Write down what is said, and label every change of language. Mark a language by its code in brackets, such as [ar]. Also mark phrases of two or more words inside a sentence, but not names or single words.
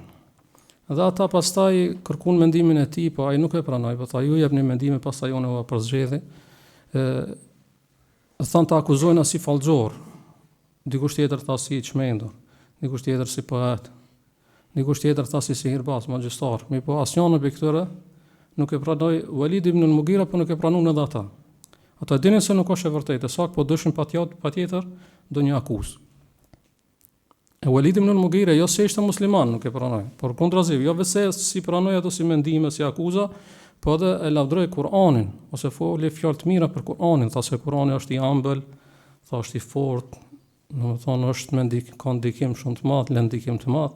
[sq] Dhe ata pastaj kërkuan mendimin e tij, po ai nuk e pranoi, po tha ju jepni mendimin, pastaj unë u përzgjedhi. Thonë ta akuzojnë si fallxor, dikush tjetër tha si çmendur, dikush tjetër si poet, dikush tjetër tha si sihirbaz, magjistar. Mi po asnjëri prej këtyre nuk e pranoi Walid ibn al-Mughira, po nuk e pranuan edhe ata. Ata dinin se nuk është e vërtetë, saktë po dëshin patjetër do një akuzë. E Walid ibn al-Mughira jo se ishte musliman, nuk e pranoi, por kundrazi, jo vetëm si pranoi ato si mendime, si akuza, po edhe e lavdroi Kur'anin, ose foli fjalë të mira për Kur'anin, tha se Kur'ani është i ëmbël, tha është i fortë, domethënë është me ka ndikim shumë të madh, lën ndikim të madh.